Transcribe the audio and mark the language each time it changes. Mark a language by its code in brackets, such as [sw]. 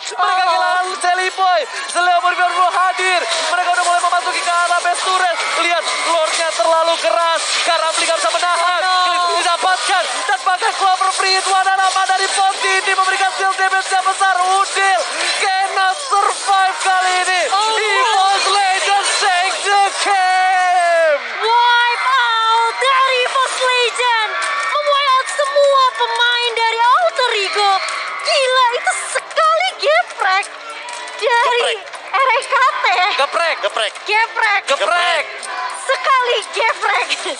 [id] Mereka kehilangan Sally Boy. Leo Murphy baru hadir. Mereka udah mulai memasuki ke arah base turret. Lihat, Lordnya terlalu keras. Karambli gak bisa menahan. Didapatkan. Dan bahkan Clover Free Wanarama dari Ponti ini memberikan skill damage yang besar. [en] Udil cannot survive [id] kali ini. [en] Evo's Legends take the game. wipe out [id] dari Force Legend, memwipe out semua pemain dari Alter Ego. Gila, itu sekali geprek dari RKT. Geprek. Geprek. Geprek. Geprek. Sekali geprek.